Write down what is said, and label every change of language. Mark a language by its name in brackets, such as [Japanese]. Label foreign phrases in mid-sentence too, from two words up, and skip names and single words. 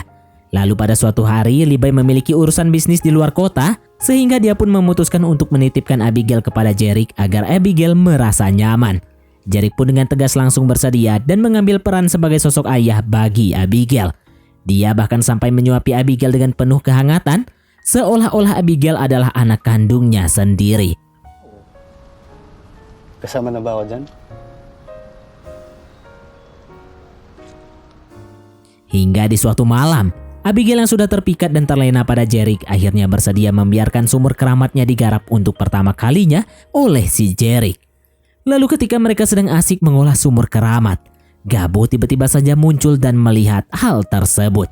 [Indonesian] Lalu pada suatu hari, Levi memiliki urusan bisnis di luar kota, sehingga dia pun memutuskan untuk menitipkan Abigail kepada Jerick agar Abigail merasa nyaman. Jerick pun dengan tegas langsung bersedia dan mengambil peran sebagai sosok ayah bagi Abigail. Dia bahkan sampai menyuapi Abigail dengan penuh kehangatan, seolah-olah Abigail adalah anak kandungnya sendiri. [Filipino] Kasama na ba ako dyan? [Indonesian] Hingga di suatu malam, Abigail yang sudah terpikat dan terlena pada Jerick akhirnya bersedia membiarkan sumur keramatnya digarap untuk pertama kalinya oleh si Jerick. Lalu ketika mereka sedang asik mengolah sumur keramat, Gabo tiba-tiba saja muncul dan melihat hal tersebut.